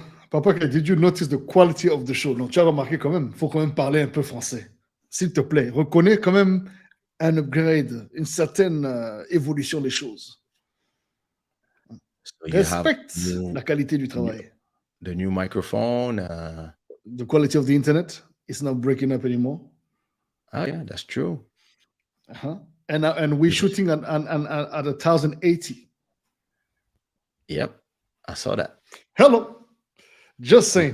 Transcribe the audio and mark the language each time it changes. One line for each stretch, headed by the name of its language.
English: Papa, did you notice the quality of the show?
French: Non, tu as remarqué quand même, il faut quand même parler un peu français. S'il te plaît, reconnais quand même un upgrade, une certaine évolution des choses.
English: So you have
French: Respecte la qualité du travail.
English: the new microphone. The quality of the internet is not breaking up anymore. Oh yeah, that's true. And we're shooting at 1080. Yep, I saw that. Hello, just saying.